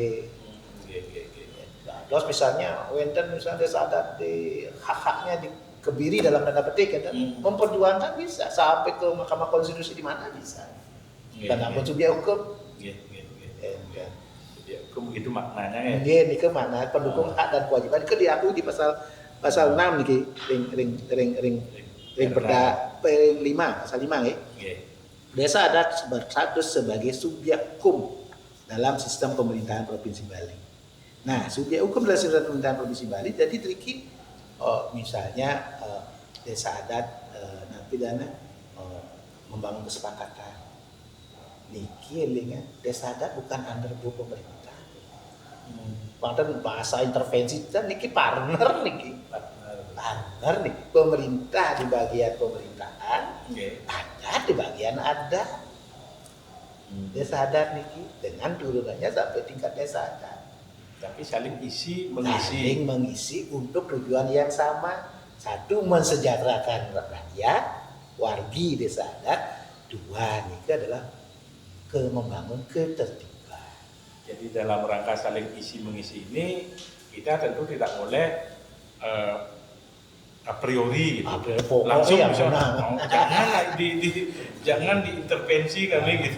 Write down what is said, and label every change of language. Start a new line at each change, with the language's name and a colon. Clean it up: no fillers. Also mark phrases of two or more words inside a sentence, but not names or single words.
Indonesian: Terus misalnya desa adat di hak-haknya dikebiri dalam tanda petik, memperjuangkan bisa sampai ke Mahkamah Konstitusi di mana bisa. Karena subjek hukum. Subjek hukum itu maknanya ya. Ini ke mana pendukung hak dan kewajiban itu diakui di pasal 6
Balinese: niki ring
Indonesian: perda 5 pasal 5 ya. Desa adat berstatus sebagai subjek hukum dalam sistem pemerintahan Provinsi Bali. Nah, subjek hukum dalam sistem pemerintahan Provinsi Bali jadi triki misalnya desa adat narapidana membangun kesepakatan. Niki desa adat bukan under pemerintah. Bahkan bahasa intervensi dan niki partner nih pemerintah di bagian pemerintahan, adat di bagian adat. Desa adat niki dengan turunannya sampai tingkat desa adat. Tapi saling mengisi untuk tujuan yang sama. Satu, mensejahterakan rakyat, wargi desa adat. Dua, niki adalah membangun ketertiban. Jadi dalam rangka saling isi mengisi ini kita tentu tidak boleh
Latin: a priori
Indonesian: gitu. Langsung jangan diintervensi kami gitu.